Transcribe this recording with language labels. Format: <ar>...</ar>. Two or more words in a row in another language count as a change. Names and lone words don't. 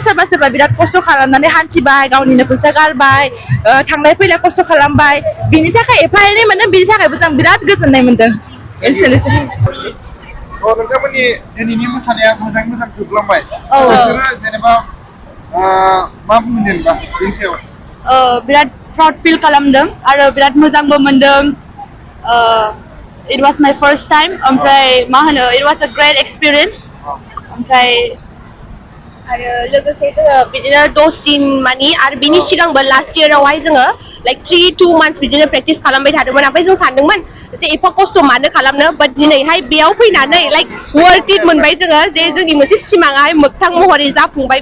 <brx>सोरबा बिराद खस्थ' खालामनानै हान्थिबाय, गावनिनो फैसा गारबाय, थांलाय फैलाय खस्थ' खालामबाय, बिनि थाखाय एफा एनै मोनदों, बिनि थाखायबो जों बिराद गोजोननाय मोनदों। एसेनोसै। नोंथांमोननि दिनैनि मोसानाया मोजां जोबलांबाय। औ। नोंसोरो जेनेबा मा बुंगोन जेनेबा बेनि सायाव? बिराद प्राउड फिल खालामदों आरो बिराद मोजांबो मोनदों।</brx> <en>it was my first time,</en> <brx>ओमफ्राय मा होनो,</brx> <en>it was a great experience.</en> <brx>ओमफ्राय आरो लोगोसे जोङो बिदिनो 10 दिन मानि आरो बिनि सिगांबो लास्ट इयारावहाय जोङो लाइक 3-2 मान्थ्स बिदिनो प्रेक्टिस खालामबाय थादोंमोन। ओमफ्राय जों सानदोंमोन जे एफा खस्थ' मानो खालामनो, बाट दिनैहाय बेयाव फैनानै लाइक</brx> <en>worth it</en> <brx>मोनबाय जोङो, जे जोंनि मोनसे सिमाङाहाय मोगथां महरै जाफुंबाय।</brx>